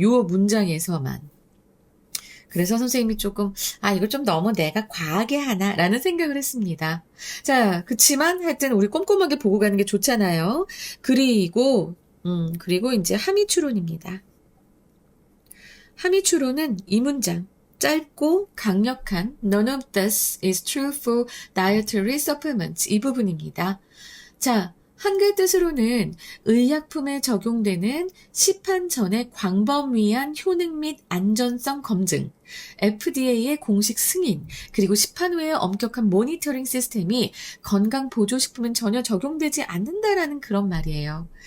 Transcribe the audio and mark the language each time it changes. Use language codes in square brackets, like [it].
[ko] 요 문장에서만. 그래서 선생님이 조금, 이거 좀 너무 내가 과하게 하나? 라는 생각을 했습니다. 자, 그치만 하여튼 우리 꼼꼼하게 보고 가는 게 좋잖아요. 그리고 이제 함의추론입니다. 함의추론은 이 문장. 짧고 강력한 [en] None of this is true for dietary supplements. [ko] 이 부분입니다. 자, 한글 뜻으로는 의약품에 적용되는 시판 전의 광범위한 효능 및 안전성 검증, FDA의 공식 승인, 그리고 시판 후의 엄격한 모니터링 시스템이 건강보조식품은 전혀 적용되지 않는다라는 그런 말이에요.